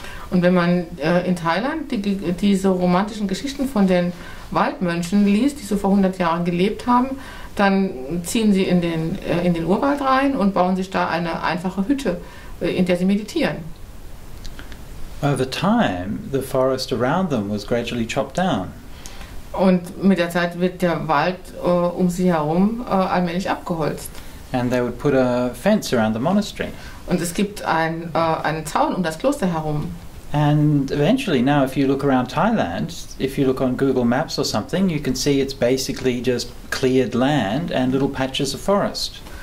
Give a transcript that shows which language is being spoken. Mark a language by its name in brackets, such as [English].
[German] Und wenn man in Thailand diese romantischen Geschichten von den Waldmönchen liest, die so vor 100 Jahren gelebt haben, dann ziehen sie in den Urwald rein und bauen sich da eine einfache Hütte, in der sie meditieren. [English] Over time, the forest around them was gradually chopped down. [German] Und mit der Zeit wird der Wald um sie herum allmählich abgeholzt. [English] And they would put a fence around the monastery. [German] Und es gibt einen Zaun um das Kloster herum. [English] And eventually now, if you look around Thailand, if you look on Google Maps or something, you can see it's basically just cleared land and little patches of forest.